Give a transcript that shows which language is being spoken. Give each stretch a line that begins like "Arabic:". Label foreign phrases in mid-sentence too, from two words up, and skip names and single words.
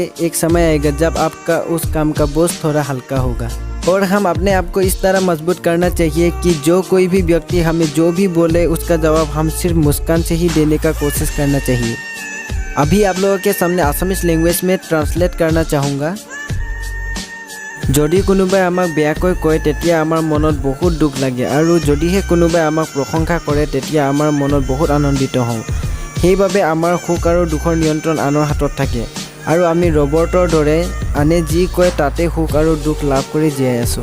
Hindi: एक समय आएगा जब आपका उस काम का बोझ थोड़ा हल्का होगा। और हम अपने आप को इस तरह मजबूत करना चाहिए कि जो कोई भी व्यक्ति हमें जो भी बोले उसका जवाब हम सिर्फ मुस्कान से ही देने का कोशिश करना चाहिए। अभी आप लोगों के सामने
English: Assamese language
Hindi: में ट्रांसलेट करना चाहूँगा।
Assamese: যদি কোনোবাই আমাক বেয়াকৈ কয় তেতিয়া আমাৰ মনত বহুত দুখ লাগে, আৰু যদিহে কোনোবাই আমাক প্ৰশংসা কৰে তেতিয়া আমাৰ মনত বহুত আনন্দিত হওঁ। সেইবাবে আমাৰ সুখ আৰু দুখৰ নিয়ন্ত্ৰণ আনৰ হাতত থাকে, আৰু আমি ৰবটৰ দৰে আনে যি কয় তাতে সুখ আৰু দুখ লাভ কৰি জীয়াই আছোঁ।